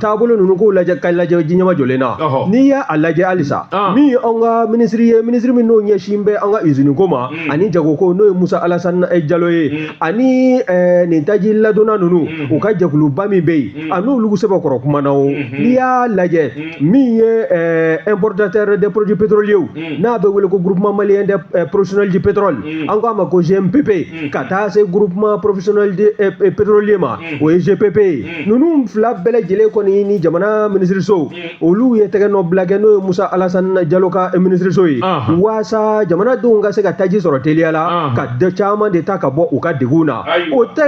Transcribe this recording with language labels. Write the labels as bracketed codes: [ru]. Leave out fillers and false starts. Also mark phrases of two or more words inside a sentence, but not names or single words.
[bm] taabolo ninnu k'o lajɛ ka lajɛ ji ɲɛma jɔlen na n'i y'a lajɛ halisa min ye an ka minisiri ye minisiri min n'o ɲɛsin bɛ an ka usine ko ma ani jagoko n'o ye Musa Alasani Jalo ye ani nin taji ladonna ninnu u ka jɛkuluba min bɛ yen a n'olu sɛbɛkɔrɔ kumana o n'i y'a lajɛ min ye [fr] importateur des produits pétroliers [bm] n'a bɛ wele ko [fr] groupement malien des professionnels du pétrole [bm] an k'a ma ko GMPP ka taa se [fr] groupement professionnel pétrolier [bm] ma o ye GPP ninnu fila bɛɛ lajɛlen kɔni ni jamana minisiriso olu ye tɛgɛ nɔ bila kɛ n'o ye Musa Alasani Jalo ka minisiriso ye waasa jamanadenw ka se ka taji sɔrɔ teliya la ka caman de ta ka bɔ u ka degun na o